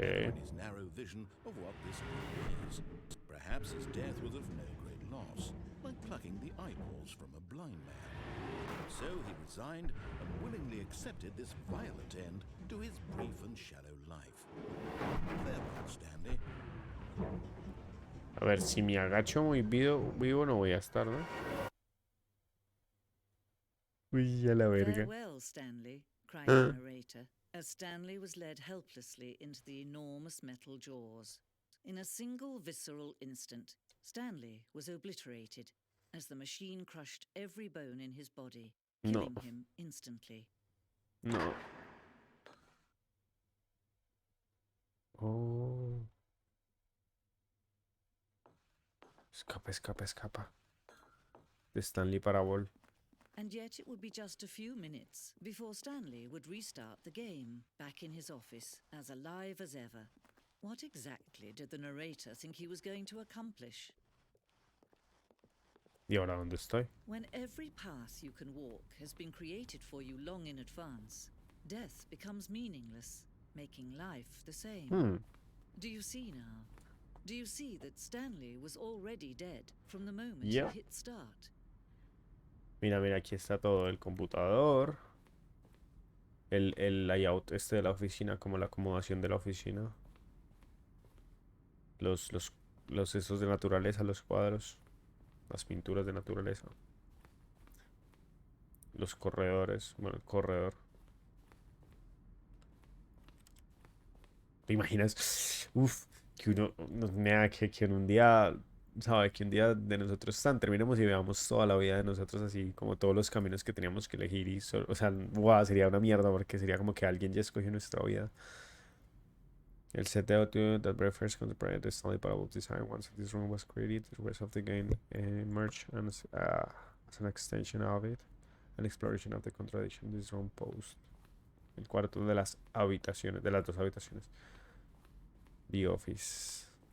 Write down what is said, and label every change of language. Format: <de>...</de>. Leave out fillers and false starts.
<en>forever in his narrow vision of what this world is. Perhaps his death was of no great loss, like plucking the eyeballs from a blind man. So he resigned and willingly accepted this violent end to his brief and shallow life. Farewell, Stanley.</en> <es>A ver, si me agacho muy vivo no voy a estar, ¿no? Uy, a la verga.</es> <en>Farewell, Stanley, cried the narrator, as Stanley was led helplessly into the enormous metal jaws. In a single visceral instant, Stanley was obliterated as the machine crushed every bone in his body, killing him instantly.</en> <es>No. Oh. Escapa, escapa, escapa. De Stanley Parabol.</es> <en>And yet it would be just a few minutes before Stanley would restart the game, back in his office, as alive as ever. What exactly did the narrator think he was going to accomplish?</en> <es>¿Y ahora dónde estoy?</es> <en>When every path you can walk has been created for you long in advance, death becomes meaningless, making life the same. Do you see now? Do you see that Stanley was already dead from the moment Yeah. he hit start?</en> <es>Mira, mira, aquí está todo. El computador. El layout este de la oficina, como la acomodación de la oficina. Los esos de naturaleza, los cuadros. Las pinturas de naturaleza. Los corredores. Bueno, el corredor. ¿Te imaginas? Uf, que uno, nada, que en un día, ¿sabe? Que un día de nosotros terminemos y veamos toda la vida de nosotros así, como todos los caminos que teníamos que elegir y, o sea, wow, sería una mierda porque sería como que alguien ya escogió nuestra vida. El set de audio</es> <en>that very first contemplated the Stanley Parable design once this room was created, the rest of the game emerged and as an extension of it, an exploration of the contradiction this room posed.</en> <es>El cuarto de las habitaciones, de las dos habitaciones. The Office.</es>